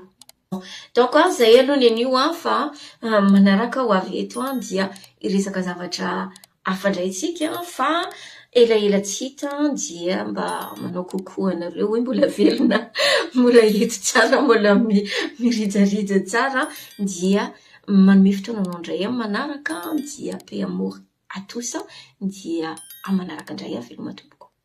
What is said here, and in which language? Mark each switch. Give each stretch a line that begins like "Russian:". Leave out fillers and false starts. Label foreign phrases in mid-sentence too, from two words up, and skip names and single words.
Malagasy: Donc zay aloha ny anio fa manaraka ho avy eto dia iresaka zavatra afandraitsika fa ela tsy hita dia mba manao kokoa anareo hoe mbola velona mbola eto tsara mbola mirijarija tsara dia manome fotoana anao indray manaraka dia pe
French: amour à tous
Malagasy: dia manaraka indray veloma tompoko.